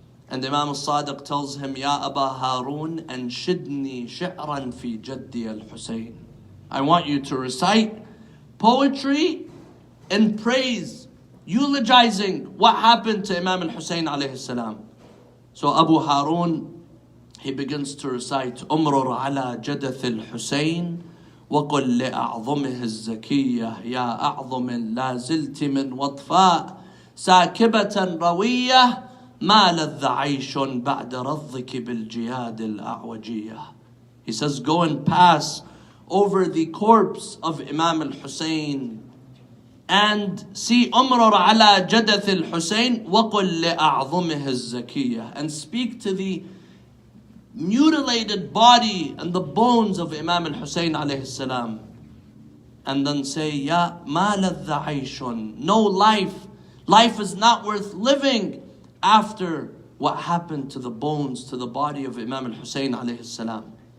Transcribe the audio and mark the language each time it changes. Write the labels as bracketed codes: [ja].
[en] And Imam al-Sadiq tells him, [ar] Ya Aba Harun, anshidni shi'ran fi jaddi al-Hussein. [en] I want you to recite poetry in praise, eulogizing what happened to Imam al-Hussein alayhi salam. So Abu Harun, he begins to recite, [ar] Umrur ala jadath al-Hussein, وقل لأعظمه الزكية يا أعظم لا زلت من وطفاء ساكبة روية ما لذ عيش بعد رضك بالجياد الأعوجية. [en] He says, go and pass over the corpse of Imam al-Hussein and see [ar] Umrur ala jadath al-Hussein وقل لأعظمه الزكية, [en] and speak to the mutilated body and the bones of Imam al-Hussein alayhi salam, and then say, [ar] Ya ma ladha aishun, [en] no life is not worth living after what happened to the bones, to the body of Imam al-Hussein alayhi salam.